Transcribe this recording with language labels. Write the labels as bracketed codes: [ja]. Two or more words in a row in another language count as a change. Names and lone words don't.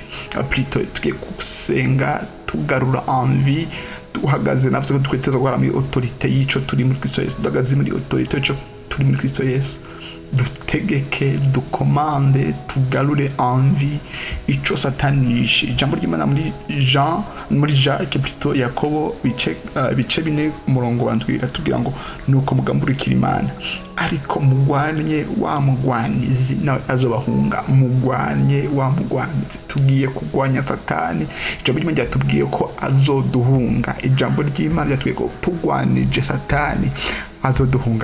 [rn] Plutôt tugiye gusenga tugarura envie, tuhagaze navyo ko twiteza gukora muri autorité y'ico turi muri Kristo Yesu, duhagaze muri autorité y'ico turi muri Kristo Yesu, dutegeke, dukomande, tugarure envie ico Satani yishe. Ijambo ry'Imana muri Jacques plutôt Yakobo bice 4 umurongo wa 7 atubwira ngo nuko mugamburikira Imana, ariko mugwanye wa mugwanizi nawe azobahunga. Mugwanye wa mugwanizi, tugiye kugwanya Satani. Ijambo ry'Imana ryatubwiye ko azoduhunga. Ijambo ry'Imana ryatubwiye ko tugwanije Satani azoduhunga.